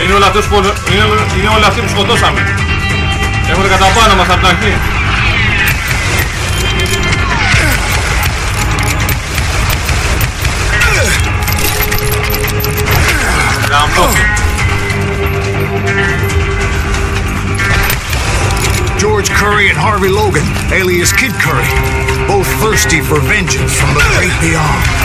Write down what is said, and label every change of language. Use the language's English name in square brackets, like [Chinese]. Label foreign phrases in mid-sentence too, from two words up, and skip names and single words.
[Greek] Είναι όλοι αυτοί που σκοτώσαμε. Έχουν κατά πάνω μας από την αρχή. [English] George Curry and Harvey Logan, alias Kid Curry, both thirsty for vengeance from the great beyond.